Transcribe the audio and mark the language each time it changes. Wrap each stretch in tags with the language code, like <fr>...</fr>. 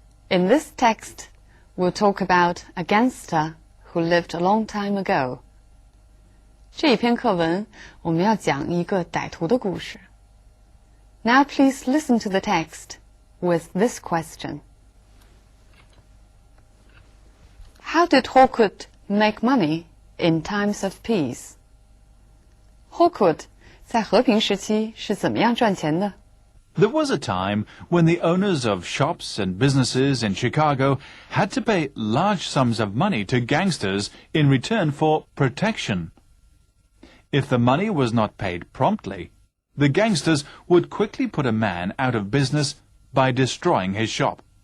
<en>In this text, we'll talk about a gangster who lived a long time ago.</en> <zh>这一篇课文，我们要讲一个歹徒的故事。</zh> <en>Now please listen to the text with this question. How did Hawkwood make money in times of peace?</en> <zh>Hawkwood 在和平时期是怎么样赚钱的？</zh> <en>There was a time when the owners of shops and businesses in Chicago had to pay large sums of money to gangsters in return for protection. If the money was not paid promptly, the gangsters would quickly put a man out of business by destroying his shop.</en>